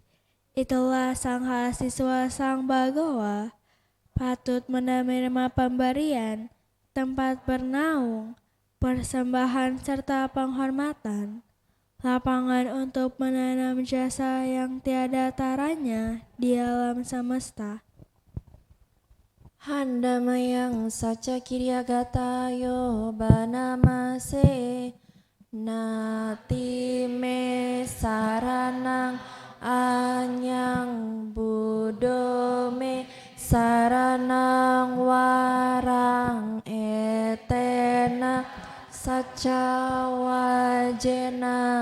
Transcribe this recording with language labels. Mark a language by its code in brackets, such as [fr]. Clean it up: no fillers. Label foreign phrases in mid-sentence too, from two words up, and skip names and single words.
[id] Itulah Sangha siswa Sang Bhagawa, patut menerima pemberian, tempat bernaung, persembahan serta penghormatan, lapangan untuk menanam jasa yang tiada taranya di alam semesta. [pi] Handamayang saca kiryagatayo banamase nati me saranang anyang budo me saranang warang etena saca wajena